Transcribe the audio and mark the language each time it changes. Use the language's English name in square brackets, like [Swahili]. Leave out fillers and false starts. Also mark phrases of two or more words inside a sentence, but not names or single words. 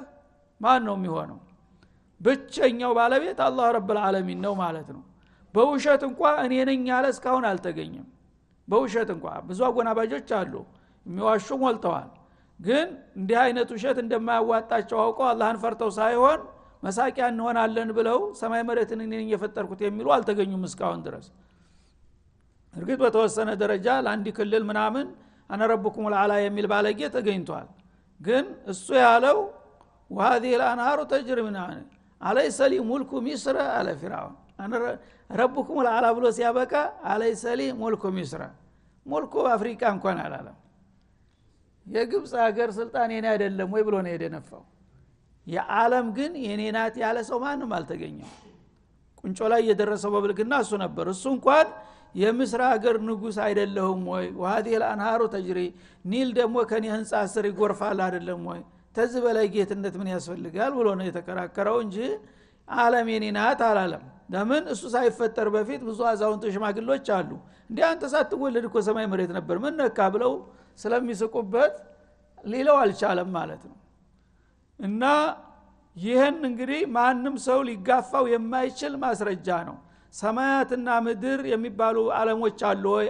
[Amharic] ማን ነው የሚሆነው? ብቸኛው ባለቤት አላህ ረብል ዓለሚን ነው ማለት ነው። በውሸት እንኳን እኔ ነኝ ያለ እስካሁን አልተገኘም። በውሸት እንኳን ብዙ አጎናባጆች አሉ የሚዋሹ ሞልተዋል። ግን እንዲህ አይነት ውሸት እንደማያዋጣቸው አውቀው አላህን ፈርተው ሳይሆን መሳቂያ እንሆናለን ብለው ሰማይ መሬትን እኔ ነኝ የፈጠርኩት የሚሉ አልተገኙም እስካሁን ድረስ። እርግጥ በተወሰነ ደረጃ ለአንድ ክልል ምናምን [Arabic] أنا ربكم [Amharic] العلا የሚል ባለጌ ተገኝቷል። ግን እሱ ያለው [Arabic] وهذه الانهار تجري من أليس لي ملك مصر على فرعون انا ربكم العلا [Amharic] ብሎ ሲያበቃ [Arabic] أليس لي ملك مصر [Amharic] ሙልኩ አፍሪካ እንኳን አላለም። የግብጽ ሀገር ስልጣን የኔ አይደለም ወይ ብሎ ነው የደነፋው። የዓለም ግን የኔ ናት ያለ ሰው ማንም አልተገኘም። ቁንጮ ላይ የደረሰው በብልግና እሱ ነበር። እሱ እንኳን የምስራ ሀገር ንጉስ አይደለሁም ወይ? [Arabic] وهذه الانهار تجري [Amharic] ኒል ደግሞ ከኔ ህንጻ ስር ይጎርፋል አይደለም ወይ? ተዚህ በላይ ጌትነት ምን ያስፈልጋል ብሎ ነው የተከራከረው እንጂ ዓለም የኔ ናት አላለም። ለምን? እሱ ሳይፈጠር በፊት ብዙ አዛውንት ሽማግሌዎች አሉ እንዴ አንተ ሳትወለድ እኮ ሰማይ መሬት ነበር ምን ነካ ብለው ስለሚስቁበት ሌላው አልቻለም ማለት ነው። እና ይህን እንግዲህ ማንም ሰው ሊጋፋው የማይችል ማስረጃ ነው። ሰማያትና ምድር የሚባሉ ዓለሞች አሉ ወይ?